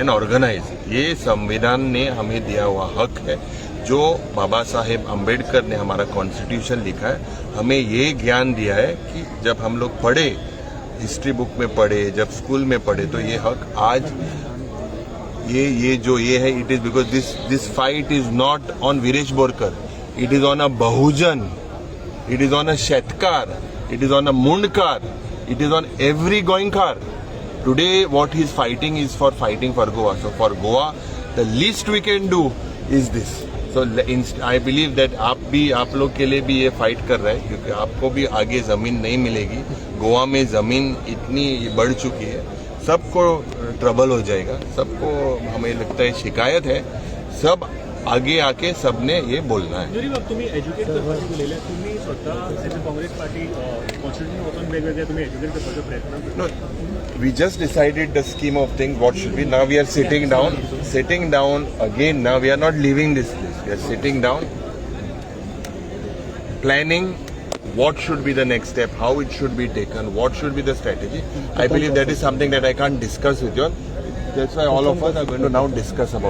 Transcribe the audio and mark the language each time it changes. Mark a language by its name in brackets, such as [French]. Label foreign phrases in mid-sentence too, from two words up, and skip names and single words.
[Hindi] ये संविधान ने हमें दिया हुआ हक है. जो बाबा साहेब अम्बेडकर ने हमारा कॉन्स्टिट्यूशन लिखा है, हमें ये ज्ञान दिया है कि जब हम लोग पढ़े, [English] history book [Hindi] में पढ़े, जब स्कूल में पढ़े, तो ये हक आज ये है, [English] It is because this fight is not on Viresh Borkar, It is on a बहुजन, it is on a शेतकार, it is on a Mundkar, it is on every Goinkar. Today what he is fighting is for fighting for Goa. So for Goa, the least we can do is this. So I believe that [Hindi] आप लोग के लिए भी ये फाइट कर रहा है, क्योंकि आपको भी आगे जमीन नहीं मिलेगी. गोवा में जमीन इतनी बढ़ चुकी है, सबको ट्रबल हो जाएगा, सबको हमें लगता है शिकायत है, सब आगे आके सबने ये बोलना है. [Konkani] जरी बाब तुम्ही एज्युकेट करपाची उलयल्या, तुम्ही स्वतः [English] as a Congress Party constitution [Konkani] वचून वेगवेगळे तुम्ही एज्युकेट करपाचो प्रयत्न करता. [English] No, we just decided the scheme of things, what should be. Now we are sitting down again. Now we are not leaving this place. We are sitting down, planning what should be the next step, how it should be taken, what should be the strategy. I believe that is something that I can't discuss with you all. That's why all of us are going to now discuss about